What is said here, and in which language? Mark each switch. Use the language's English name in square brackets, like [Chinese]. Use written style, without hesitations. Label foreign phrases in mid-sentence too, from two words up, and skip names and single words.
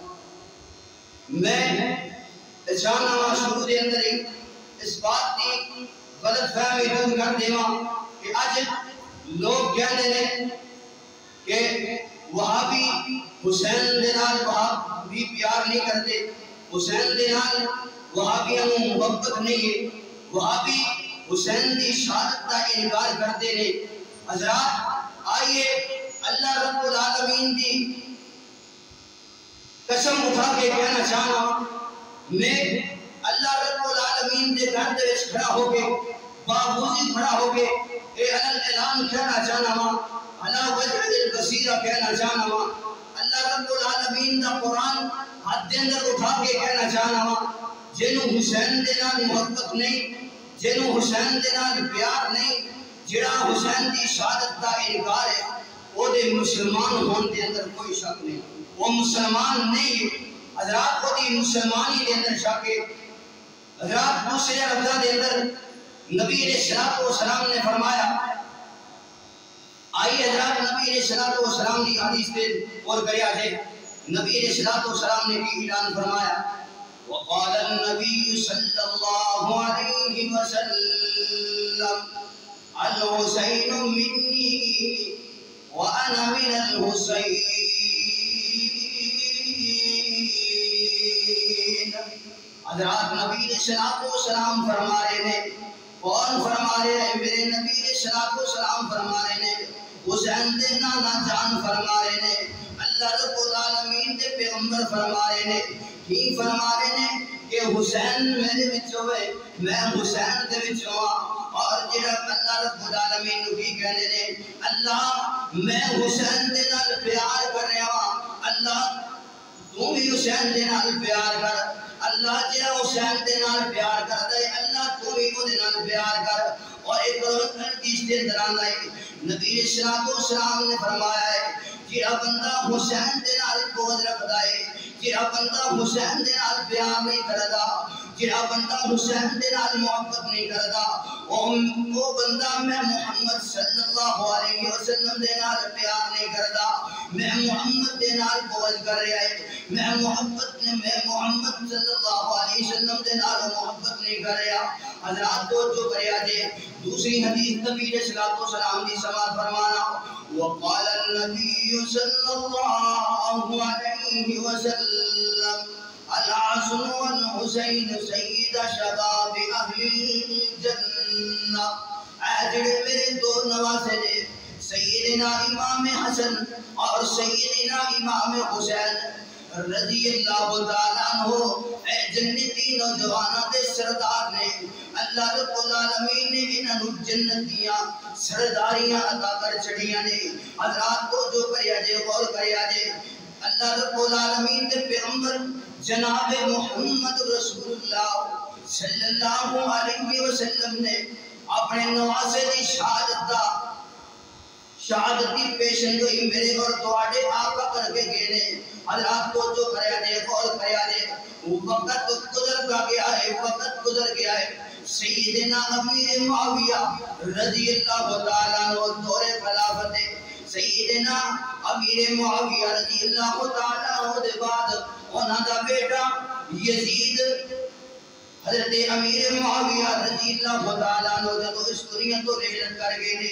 [Punjabi] میں جاننا شروع دے اندر ہی اس بات کی غلط فہمی دور کر دیواں کہ آج لوگ کہنے نے کہ وہابی حسین دے نال وہابی پیار نہیں کرتے حسین دے نال وہابیاں محبت نہیں ہے وہابی حسین دی شہادت کا انکار کرتے نے حضرات آئیے اللہ رب العالمین دی قسم اٹھا کے کہنا چاہنا میں اللہ رب العالمین دے گھر دے وچ کھڑا ہو کے باوجود کھڑا ہو کے اے اعلان کہنا چاہنا وا [Arabic] علی وجہ البصیرہ [Punjabi] کہنا چاہنا وا اللہ رب العالمین دا قرآن ہاتھ دے اندر اٹھا کے کہنا چاہنا وا جنوں حسین دے نال محبت نہیں جنوں حسین دے نال پیار نہیں جڑا حسین دی شہادت کا انکار ہے وہ دے مسلمان ہون دے اندر کوئی شک نہیں وہ مسلمان نہیں ہے حضرات وہ دی مسلمانی دے اندر شک ہے حضرات دوسرے لفظاں دے اندر نبی علیہ السلام نے فرمایا آئی حضرات نبی علیہ السلام دی حدیث دے اور کریا جائے نبی علیہ السلام نے بھی اعلان فرمایا [Arabic] وقال النبي صلى الله عليه وسلم الحسين مني وأنا من الحسين [Punjabi] حضرات نبی علیہ السلام فرما رہے ہیں کون فرما رہے ہیں میرے نبی علیہ السلام فرما رہے ہیں حسین دے نانا جان فرما رہے ہیں اللہ رب العالمین دے پیغمبر فرما رہے ہیں کی فرما رہے ہیں کہ حسین میرے وچوں ہے میں حسین دے وچوں اور جڑا اللہ رب العالمین نو کی کہنے نے اللہ میں حسین دے نال پیار کر رہا ہاں اللہ تو بھی حسین دے نال پیار کر اللہ جڑا حسین دے نال پیار کردا ہے اللہ تو بھی او دے نال پیار کر اور ایک حدیث دے اندر آندا ہے نبی علیہ السلام نے فرمایا ہے جڑا بندہ حسین دے نال بغض رکھدا ہے جڑا بندہ حسین دے نال پیار نہیں کردا جڑا بندہ حسین دے نال محبت نہیں کردا وہ بندہ میں محمد صلی اللہ علیہ وسلم دے نال پیار نہیں کردا میں محمد دے نال بغض کر رہا ہے میں محمد صلی اللہ علیہ وسلم دے نال محبت نہیں کر رہا حضرات تو جو کریا جے دوسری حدیث نبی علیہ السلام دی سماعت فرمانا [Arabic] وقال النبي صلى الله عليه وسلم الحسن والحسين سيد شباب اهل الجنہ [Punjabi] اجڑ میرے دو نواسے نے سیدنا امام حسن اور سیدنا امام حسین رضی اللہ تعالیٰ عنہ اے جنتی نوجوانوں دے سردار نے اللہ رب العالمین نے انہوں جنتیاں سرداریاں عطا کر چھڑیاں نے حضرات کو جو کریا جے غور کریا جے اللہ رب العالمین دے پیغمبر جناب محمد رسول اللہ صلی اللہ علیہ وسلم نے اپنے نواسے دی شہادت کی پیشن گوئی میرے اور تواڈے آقا کر کے گئے نے حضرات کو جو کریا جے غور کریا جے وقت گزر گیا ہے سیدنا امیر معاویہ رضی اللہ تعالیٰ عنہ دور خلافت سیدنا امیر معاویہ رضی اللہ تعالیٰ عنہ دے بعد انہاں دا بیٹا یزید حضرت امیر معاویہ رضی اللہ تعالیٰ عنہ جب اس دنیا تو رحلت کر گئے نے